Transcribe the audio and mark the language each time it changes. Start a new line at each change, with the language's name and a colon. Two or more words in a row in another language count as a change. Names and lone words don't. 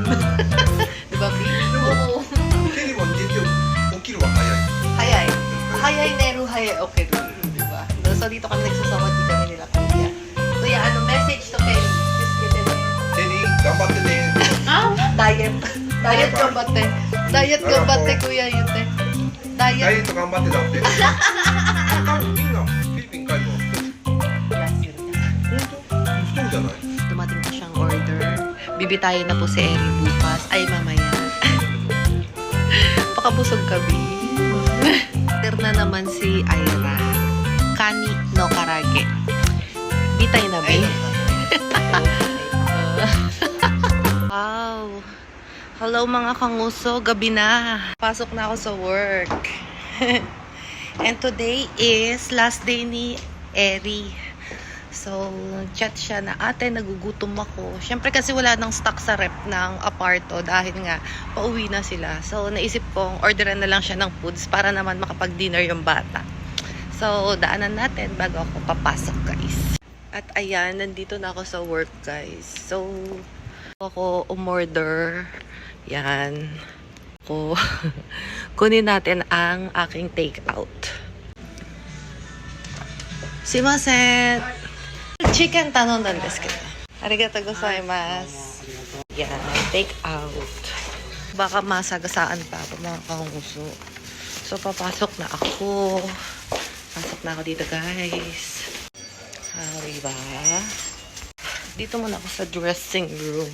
Filipino: Diba, B? Oo. Hayay. Hayay, Neru, hayay. Okay, diba? So, dito kami nagsasawa. Di kami nila Kuya. Kuya, ano message to Kelly?
Japanese: Kelly, gambatte ne. ダイエット。ダイエット頑張って. ダイエット頑張って,
Filipino: Kuya, yun eh.
Japanese: ダイエダイエット. ット頑張ってだって。いいな、フィリピン帰るの。一人じゃない。
Filipino: Dumating po siyang order. Bibitayin na po si Eri bukas. Ay, mamaya. Pakabusog kami. Order na naman si Ira.
Japanese: 蟹の唐揚げ.
Filipino: Bitay na ba? Wow. Hello mga kanguso. Gabi na. Pasok na ako sa work.
English: And today is last day
Filipino: ni Eri. So, chat siya na, ate, nagugutom ako. Siyempre kasi wala nang stock sa rep ng aparto dahil nga pauwi na sila. So, naisip kong orderan na lang siya ng foods para naman makapag-dinner yung bata. So, daanan natin bago ako papasok, guys. At ayan, nandito na ako sa work, guys. So, ako umorder. Yan. Ako. Kunin natin ang aking take-out.
Japanese: すみません! Chicken 頼んだんですけど。ありがとうございます。Yan,
English: take out.
Filipino: Baka masagasaan pa ako mga kanguso. So, papasok na ako. Pasok na ako dito, guys. Diba? Dito muna ako sa dressing room.